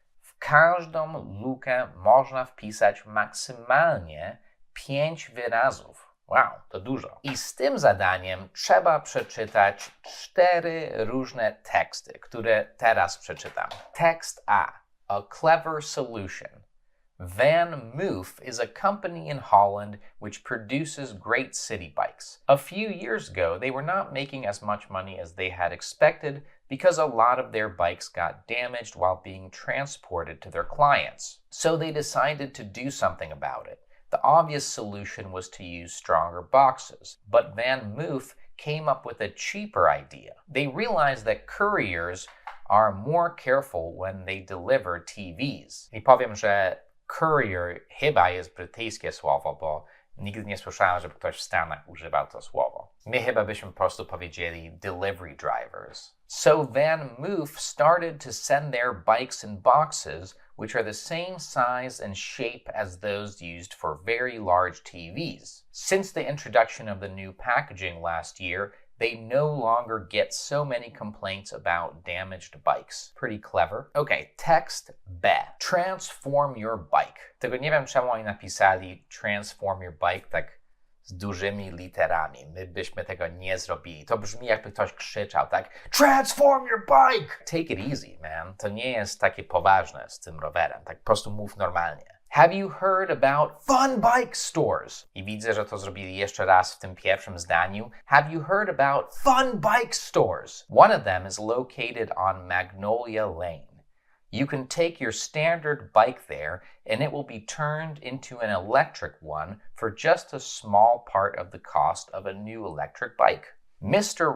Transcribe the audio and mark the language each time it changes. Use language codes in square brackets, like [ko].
[pl] W każdą lukę można wpisać maksymalnie 5 wyrazów. Wow, to dużo. I z tym zadaniem trzeba przeczytać 4 różne teksty, które teraz przeczytam. [en] Tekst A. A clever solution. Van Moof is a company in Holland which produces great city bikes. A few years ago, they were not making as much money as they had expected because a lot of their bikes got damaged while being transported to their clients. So they decided to do something about it. The obvious solution was to use stronger boxes, but Van Moof came up with a cheaper idea. They realized that couriers are more careful when they deliver TVs. [pl] I powiem, że courier chyba jest brytyjskie słowo, bo nigdy nie słyszałem, żeby ktoś w Stanach używał to słowo. My chyba byśmy po prostu powiedzieli [en] delivery drivers. So Van Moof started to send their bikes in boxes which are the same size and shape as those used for very large TVs. Since the introduction of the new packaging last year, they no longer get so many complaints about damaged bikes. Pretty clever. Okay, text B. Transform your bike. [pl] Tego nie wiem, czemu oni napisali [en] transform your bike [pl] tak z dużymi literami. My byśmy tego nie zrobili. To brzmi jakby ktoś krzyczał tak [en] transform your bike! Take it easy, man. [pl] To nie jest takie poważne z tym rowerem. Tak po prostu mów normalnie. [en] Have you heard about fun bike stores? [pl] I widzę, że to zrobili jeszcze raz w tym pierwszym zdaniu. [en] Have you heard about fun bike stores? One of them is located on Magnolia Lane. You can take your standard bike there and it will be turned into an electric one for just a small part of the cost of a new electric bike. Mr.